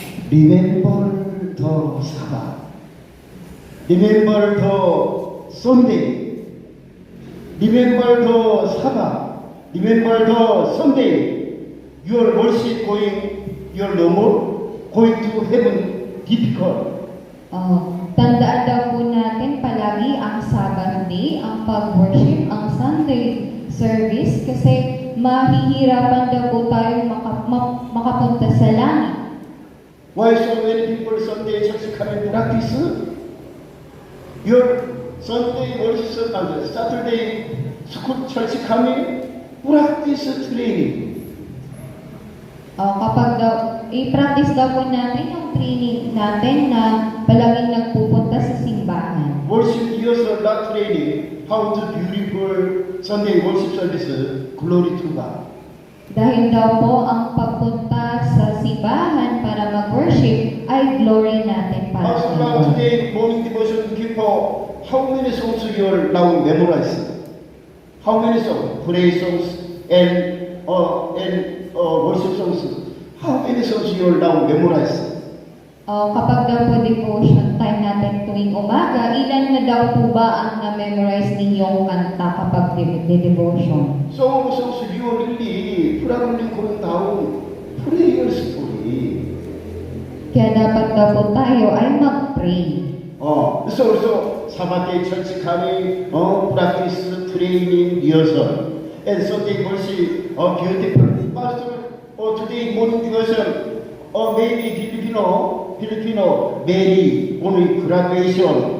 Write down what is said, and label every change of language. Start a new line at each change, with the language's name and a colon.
English: Remember the Sabbath. Remember the Sunday. Remember the Sabbath. Remember the Sunday. Your worship going, your normal, going to heaven, difficult.
Filipino: Tandaan daw po natin palagi ang Sabbath day, ang pag-worship, ang Sunday service kasi mahihirapan daw po tayo makapunta sa langit.
English: Why so many people Sunday church come and practice? Your Sunday worship and Saturday school church coming, practice training.
Filipino: Kapag daw, i-practice daw po natin yung training natin na palaging nagpupunta sa simbahan.
English: Worship yourself, not training. How to beautiful Sunday worship service, glory to God.
Filipino: Dahil daw po ang pagpunta sa simbahan para mag-worship ay glory natin para
English: Also
Filipino: sa
English: now Lord. today morning devotion people, how many songs you now memorize? How many songs? Praise songs and worship songs. How many songs you now memorize?
Filipino: Kapag daw po devotion time natin tuwing umaga, ilan na daw po ba ang na-memorize ninyong kanta kapag devotion?
English: So you really probably going down prayer story.
Filipino: Kaya dapat daw po tayo ay mag-pray.
English: So Sabbath church coming, practice training rehearsal. And Sunday worship, beautiful. Pastor, today morning devotion, maybe Filipino, Mary, only graduation.